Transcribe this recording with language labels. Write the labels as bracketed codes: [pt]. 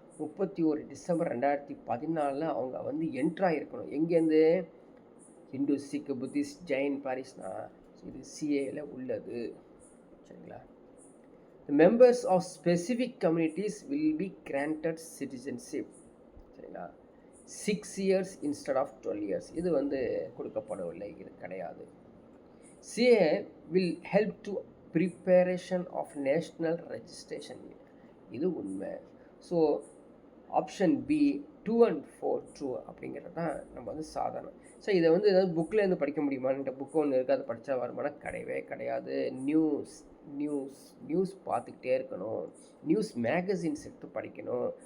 [ta] 31 December 2014 அவங்க வந்து என்ட்ராகிருக்கணும். எங்கேருந்து? ஹிந்து, சிக், புத்திஸ்ட், ஜெயின், பாரிஸ்னா இது சிஏல உள்ளது. சரிங்களா? [en] The members of specific communities will be granted citizenship. [ta] சரிங்களா? [en] 6 years instead of 12 years. [ta] இது வந்து கொடுக்கப்படவில்லை, இது கிடையாது. [en] CA will help to preparation of national registration. [ta] இது உண்மை. So option B 2 and 4 true அப்படிங்கிறது தான் நம்ம வந்து சாதாரணம். ஸோ இதை வந்து ஏதாவது புக்கிலேருந்து படிக்க முடியுமான்னு, புக்கு ஒன்று இருக்குது, அதை படித்தா வருமானா? கிடையவே கிடையாது. நியூஸ் பார்த்துக்கிட்டே இருக்கணும். நியூஸ் மேகசின்ஸ் எடுத்து படிக்கணும்.